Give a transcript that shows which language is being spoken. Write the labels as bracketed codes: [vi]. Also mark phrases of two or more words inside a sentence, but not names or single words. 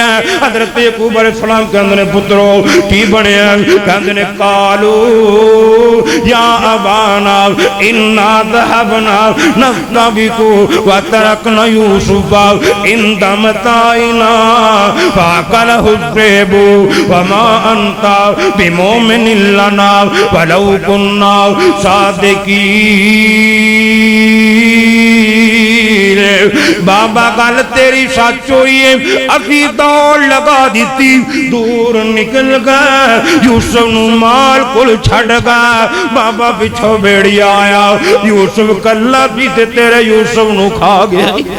[pa] حضرت یعقوب علیہ السلام کہندے نیں پترو کی بنیا? کہندے نیں [ar] قالوا يا أبانا إنا ذهبنا نستبق وتركنا يوسف عند متاعنا فأكله الذئب وما أنت بمؤمن لنا ولو كنا صادقين. [pa] بابا گل تیری سچ ہوئی اے، اسی دوڑ لا دتی، دور نکل گئے، یوسف نوں مال کول چھڈ گئے. بابا پچھوں بھیڑیا آیا، یوسف کلا سی تے تیرے یوسف نوں کھا گیا.